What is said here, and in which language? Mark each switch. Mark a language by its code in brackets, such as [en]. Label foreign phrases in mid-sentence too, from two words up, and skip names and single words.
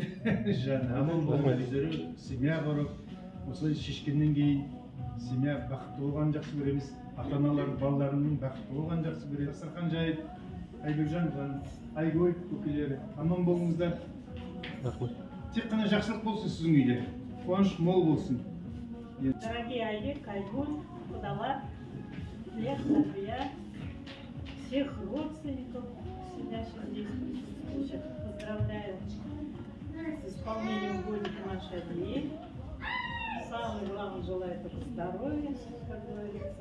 [kk] Жаны аман болыңдар, семья құрып, осылай шешкеннен кейін семья бақытты болғанын жақсы көреміз. Ата-аналар балаларының бақытты болғанын жақсы көреміз. Дастархан жайып, Айгүлжан, Айгөл көкелері аман болыңыздар. Рахмет. Тек қана жақсылық болсын сіздің үйде. Қуаныш мол болсын. [ru] Дорогие Айбек, Айгуль, Кудалар, Лев, Сарвия, всех родственников, сидящих здесь, всех поздравляю с исполнением годика нашей Адии. Самое главное, желаю только здоровья, как говорится.